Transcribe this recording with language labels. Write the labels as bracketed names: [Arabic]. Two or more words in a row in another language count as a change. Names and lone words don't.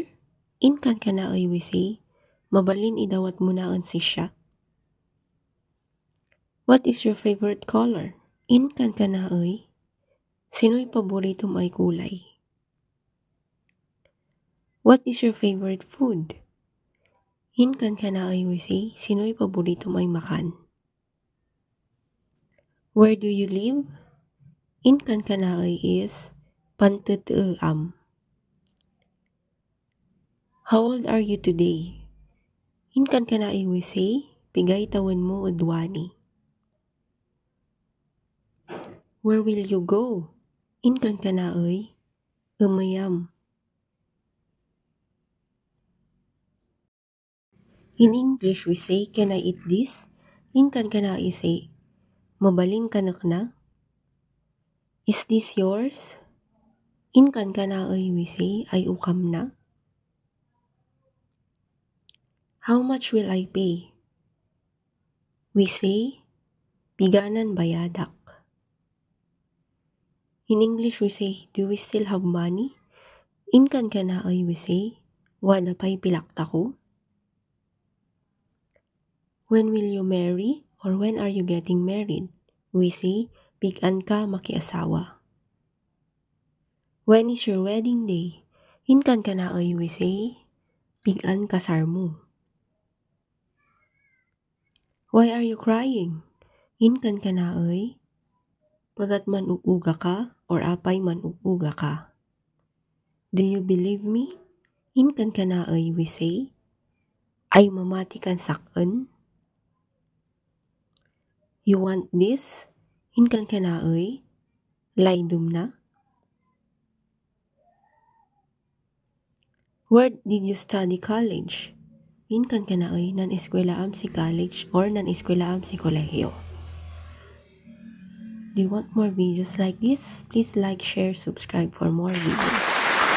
[English] In Kankanai we say, [Kankanaey] mabalin idawat mo naon si siya. [English] What is your favorite color? [Kankanaey] In Kankanai, sino'y paborito may kulay? [English] What is your favorite food? In Kankanai we say, [Kankanaey] sino'y paborito may makan? [English] Where do you live? [Kankanaey] In Kankanai is, panteteam. [English] How old are you today? In Kankanai we say, [Kankanaey] pigay tawan mo udwani. [English] Where will you go? [Kankanaey] In Kankanai, umayam. [English] In English we say, can I eat this? In Kankanai say, [Kankanaey] mabaling kanak na? [English] Is this yours? In Kankanai we say, [Kankanaey] ay ukam na? [English] How much will I pay? We say, [Kankanaey] piganan bayadak. [English] In English we say, do we still have money? In Kankanai we say, [Kankanaey] wala pa'y pilakta ko. [English] When will you marry? Or when are you getting married? We say, [Kankanaey] pigan ka makiasawa. [English] When is your wedding day? In Kankanai we say, [Kankanaey] pigan kasar mo. [English] Why are you crying? [Kankanaey] In Kankanai, pagat man uuga ka or apay man uuga ka. [English] Do you believe me? In Kankanai we say, [Kankanaey] ay mamati kan sakon. [English] You want this? In Kankanai, [Kankanaey] laydum na. [English] Where did you study college? [Kankanaey] In Kankanai, nan-eskwelaam si college or nan-eskwelaam si kolehiyo. [English] Do you want more videos like this? Please like, share, subscribe for more videos.